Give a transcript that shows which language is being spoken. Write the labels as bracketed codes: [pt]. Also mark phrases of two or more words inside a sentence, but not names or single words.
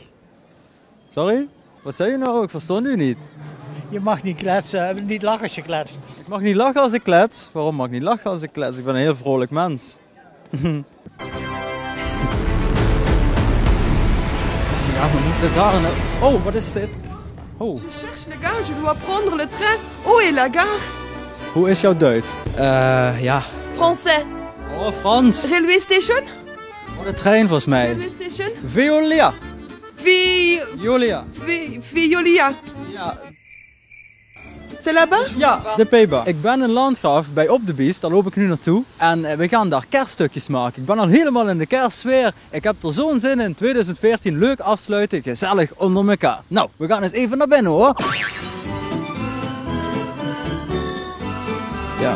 [nl] Sorry? Wat zei je nou? Ik verstond u niet. Je mag niet kletsen, niet lachen als je kletst. Ik mag niet lachen als ik klets? Waarom mag ik niet lachen als ik klets? Ik ben een heel vrolijk mens. Ja, we moeten daar een... Oh, wat is dit? Oh. Je [fr] cherche le gars, je dois prendre le train. Où est la gare? [nl] Hoe is jouw Duits? [fr] Ja. Français. [nl] Oh, Frans. [en] Railway station? [nl] Oh, de trein volgens mij. [en] Railway station? Violia. Violia. Violia. [nl] Ja. [fr] C'est là-bas? [nl] Ja, de Peba. Ik ben in Landgraaf bij Op de Biest, daar loop ik nu naartoe. En we gaan daar kerststukjes maken. Ik ben al helemaal in de kerstsfeer. Ik heb er zo'n zin in. 2014 leuk afsluiten, gezellig onder elkaar. Nou, we gaan eens even naar binnen hoor. Ja.